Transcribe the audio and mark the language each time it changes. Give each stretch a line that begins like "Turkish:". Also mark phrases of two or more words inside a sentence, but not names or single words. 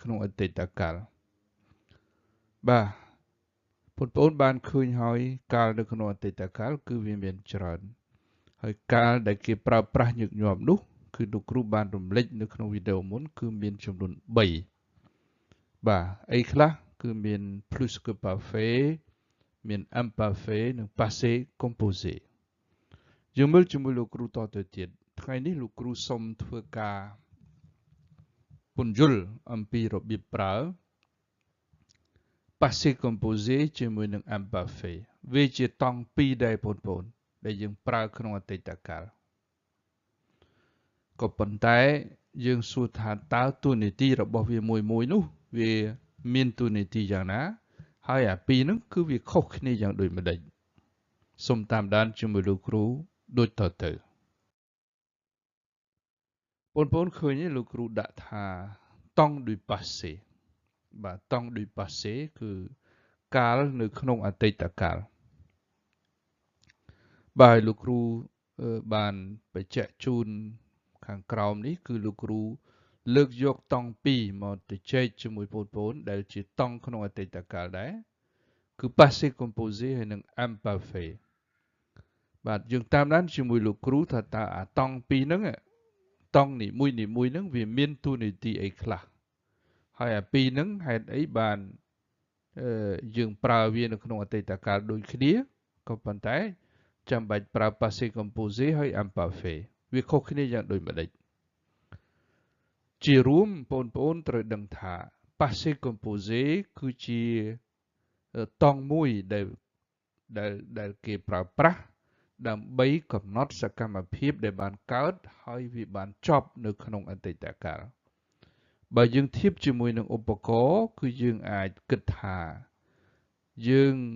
Khmer: ក្នុងអតីតកាលបាទបងប្អូនបានឃើញហើយកាលនៅក្នុងអតីតកាលគឺវាមានច្រើន ហើយកាលដែលគេប្រើប្រាស់ញឹកញាប់នោះគឺលោកគ្រូបានរំលេចនៅក្នុងវីដេអូមុនគឺមានចំនួន3បាទអីខ្លះគឺមាន
French: plus que parfait
Khmer: មាន imparfait និង
French: passé composé
Khmer: យើងមើលជាមួយលោកគ្រូតទៅទៀតថ្ងៃនេះលោកគ្រូសូមធ្វើការពន្យល់អំពីរបៀបប្រើ
French: passé composé
Khmer: ជាមួយនឹង imparfait វាជាតង់ពីរដែរបងប្អូនដែលយើងប្រើក្នុងអតីតកាលក៏ប៉ុន្តែយើងសួរថាតើតួនាទីរបស់វាមួយនោះវាមានតួនាទីយ៉ាងណាហើយអាពីរហ្នឹងគឺវាខុសគ្នាយ៉ាងដូចម្ដេចសូមតាមដានជាមួយលោកគ្រូដូចតទៅ បងប្អូនឃើញទេលោកគ្រូដាក់ថា
French: temps du passé
Khmer: បាទ
French: temps du passé
Khmer: គឺកាលនៅក្នុងអតីតកាលបាទលោកគ្រូបានបញ្ជាក់ជូនខាងក្រោមនេះគឺលោកគ្រូលើកយកតង់ពីរមក ទៅចែកជាមួយបងប្អូនដែលជាតង់ក្នុងអតីតកាលដែរគឺ
French: passé composé
Khmer: ហើយនិង imparfait បាទយើងតាមដានជាមួយលោកគ្រូថាតើអាតង់ពីរហ្នឹង តង់នីមួយហ្នឹងវាមានតួនាទីអីខ្លះហើយអាពីរហ្នឹងហេតុអីបានយើងប្រើវានៅក្នុងអ តីតកាលដូចគ្នាក៏ប៉ុន្តែចាំបាច់ប្រើ
French: passé composé
Khmer: ហើយ imparfait វាខុសគ្នា យ៉ាងដូចម្ដេចជារួមបងប្អូនត្រូវដឹងថា
French: passé composé
Khmer: គឺជាតង់មួយដែលគេប្រើប្រាស់ដើម្បីកំណត់សកម្មភាពដែលបានកើតហើយវាបានចប់នៅក្នុងអតីតកាលបើយើងធៀបជាមួយនឹងឧបករណ៍គឺយើងអាចគិតថាយើង